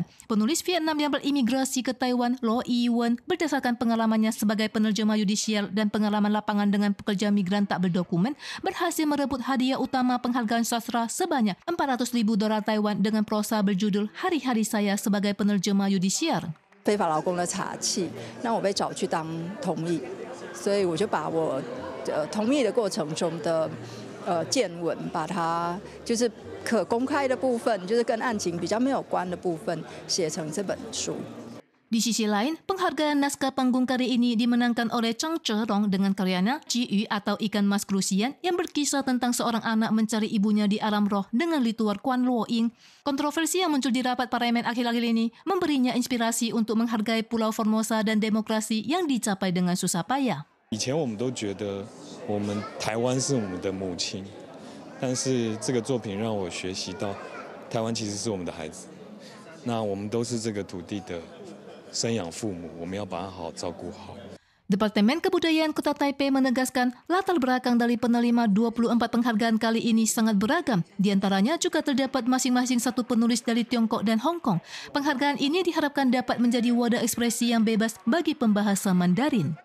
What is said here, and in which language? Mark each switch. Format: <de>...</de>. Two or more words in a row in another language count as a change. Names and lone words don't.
<id>Penulis Vietnam yang berimigrasi ke Taiwan, Lo Yuan, berdasarkan pengalamannya sebagai penerjemah yudisial dan pengalaman lapangan dengan pekerja migran tak berdokumen, berhasil merebut hadiah utama penghargaan sastra sebanyak $400,000 Taiwan dengan prosa berjudul Hari-Hari Saya sebagai penerjemah yudisial.</id> <zh>非法劳工的查气，那我被找去当同译，所以我就把我同译的过程中的见闻，把它就是可公开的部分，就是跟案情比较没有关的部分，写成这本书。</zh> <id>Di sisi lain, penghargaan naskah panggung karya ini dimenangkan oleh Chang Cherong dengan karyanya Ji atau Ikan Mas Krusian yang berkisah tentang seorang anak mencari ibunya di alam roh dengan lituar Kuan Lo Ying. Kontroversi yang muncul di rapat parlemen akhir-akhir ini memberinya inspirasi untuk menghargai Pulau Formosa dan demokrasi yang dicapai dengan susah payah.</id> <zh>以前我们都觉得我们台湾是我们的母亲，但是这个作品让我学习到台湾其实是我们的孩子，那我们都是这个土地的 生养父母，我们要把它好好照顾好。</zh> <id>Departemen Kebudayaan Kota Taipei menegaskan latar belakang dari penerima 24 penghargaan kali ini sangat beragam. Di antaranya juga terdapat masing-masing satu penulis dari Tiongkok dan Hong Kong. Penghargaan ini diharapkan dapat menjadi wadah ekspresi yang bebas bagi pembahasa Mandarin.</id>